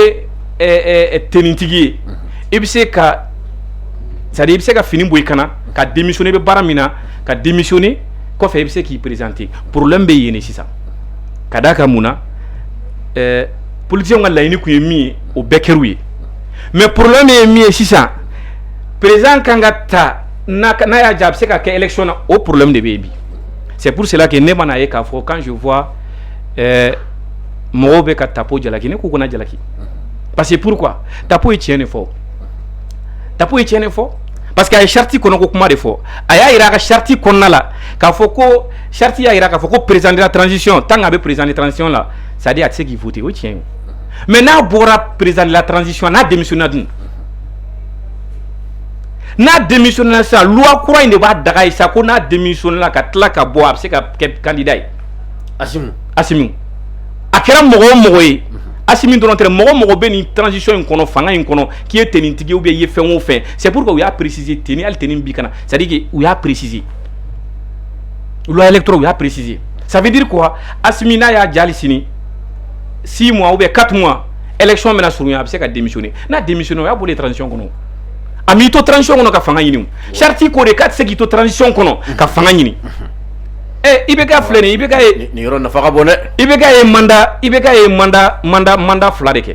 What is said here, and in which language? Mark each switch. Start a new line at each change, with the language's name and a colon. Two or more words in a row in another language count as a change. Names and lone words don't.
Bambara: bɛ tenintigi ye i bɛ se ka
French: c'est à dire
Bambara: i bɛ se ka fini bɔ i kana ka démissionner i bɛ baara min na ka démissionner kɔfɛ i bɛ se k'i présenter problème bɛ yen de sisan ka d'a kan mun na politiciens ka laɲini kun ye min ye o bɛɛ kɛr'u ye mais problème ye min ye sisan président kan ka ta n'a y'a diya a bɛ se ka kɛ élection na o problème de bɛ yen bi
French: c'est pour cela que
Bambara: ne mana ye k'a fɔ
French: quand je vois
Bambara: mɔgɔw bɛ ka tapo jalaki ne k'u kana jalaki
French: parce que pourquoi
Bambara: tapo ye tiɲɛ de fɔ tapo ye tiɲɛ de fɔ
French: parce que
Bambara: a ye charte kɔnɔ ko kuma de fɔ a y'a yira a ka charte kɔnɔna la k'a fɔ ko charte y'a yira k'a fɔ ko
French: président de la transition
Bambara: tant k'a bɛ
French: président de transition
Bambara: la
French: c'est à dire
Bambara: a tɛ se k'i voter o ye tiɲɛ ye mais n'a bɔra
French: président de la transition
Bambara: n'a démissionné dun n'a démissionné sisan loi kura in de b'a daga ye sa ko n'a démissionné la ka tila ka bɔ a bɛ se ka kɛ candidat ye Assimi a kɛra mɔgɔ o mɔgɔ ye Assimi dɔrɔn tɛ mɔgɔ mɔgɔ bɛ nin transition in kɔnɔ fanga in kɔnɔ k'i ye tenintigi
French: ou bien
Bambara: i ye fɛn o fɛn
French: c'est pourquoi
Bambara: u y'a préciser teni hali teni bi kana
French: c'est à dire que
Bambara: u y'a préciser
French: loi électorale
Bambara: u y'a préciser
French: ça veut dire quoi
Bambara: Assimi n'a y'a jali sini 6
French: mois ou bien 4 mois
Bambara: élection bɛna surunya a bɛ se ka démissionner n'a démissionné o y'a boli transition kɔnɔ a m'i to transition kɔnɔ ka fanga ɲini charte ko de k'a tɛ se k'i to transition kɔnɔ ka fanga ɲini IBK filɛ nin IBK ye nin yɔrɔ nafa ka bon dɛ. IBK ye mandat fila de kɛ.